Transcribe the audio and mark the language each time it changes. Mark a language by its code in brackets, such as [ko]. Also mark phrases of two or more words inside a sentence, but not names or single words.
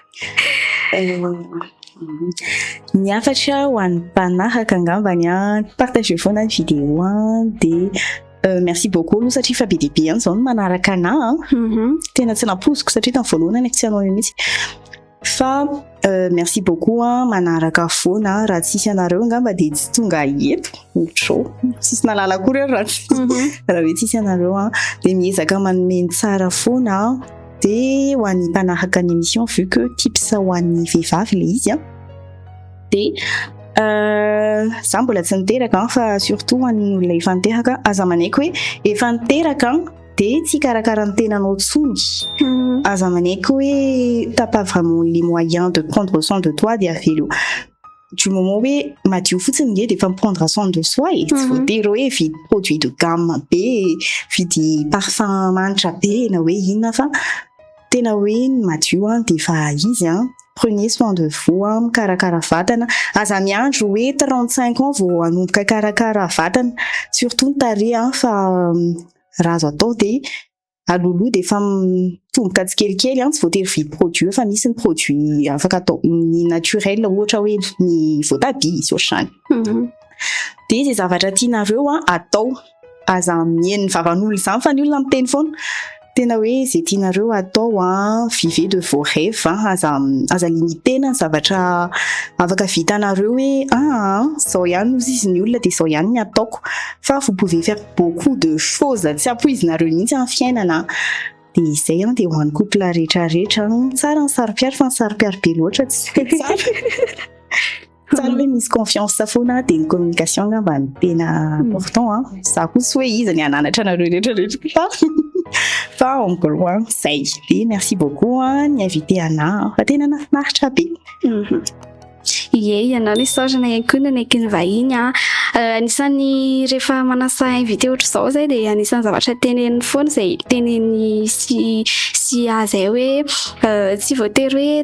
[mg] ny afatra ho an'ny mpanaraka angambany partage foana ny vidéo de [fr] merci beaucoup [mg] aloha satria fa be dia be ihany zao ny manaraka anahy tena tsy napoziko satria tamin'ny voalohany tsy hanao mihitsy fa [fr] merci beaucoup [mg] manaraka foana raha tsisy anareo angamba de tsy tonga eto ohatro tsisy nalala akory raha hoe tsisy anareo de miezaka manome tsara foana de ho an'ny mpanaraka ny émission [fr] vu que [mg] tips ho an'ny vehivavy le izy de za mbola tsy niteraka fa surtout ho an'ny olona efa niteraka aza manaiky hoe efa niteraka de tsy karakara ny tenanao tsony aza manaiky hoe [fr] t'as pas vraiment les moyens de prendre soin de toi [mg] de avelo du moment hoe madio fotsiny nge de efa [fr] prendre soin de soi et [mg] tsy voatery hoe vidy [fr] produit de gamme [mg] be vidy parfum manitra be na hoe inona fa tena hoe madio de efa izy [fr] prenez soin de vous [mg] mikarakara vatana aza miandro hoe 35 ans vao hanomboka karakara vatana surtout ny tarehy fa raha azo atao de aloloha de efa mitomboka tsikelikely tsy voatery vidy produit fa misy ny produit afaka atao ny naturel ohatra hoe ny voatabia izy ohatrany de zay zavatra tianareo atao aza mihaino ny vavan'olona izany fa ny olona miteny foana tena hoe zay tianareo atao [fr] vivez de vos rêves [mg] aza limitena ny zavatra afaka vitanareo hoe zao ihany ozy izy ny olona de zao ihany ny ataoko fa [fr] vous pouvez faire beaucoup de choses [mg] tsy ampoizinareo mihitsy amin'ny fiainana de izay de ho an'ny couple rehetrarehetra tsara ny saro-piaro fa ny saro-piaro be loatra tsy tsara tsara hoe misy confiance foana de ny communication ngamba ny tena important za koa tsy hoe izy ny ananatra anareo rehetrarehetra fa [fr] encore loin [mg] zay de [fr] merci beaucoup [mg] ny invité ana fa tena nafinaritra be Ie, ianao ny saorana iankona naiky ny vahiny anisany rehefa manasa invité ohatr'izao zay de anisany zavatra teneniny foana zay teneny sy azay hoe tsy voatery hoe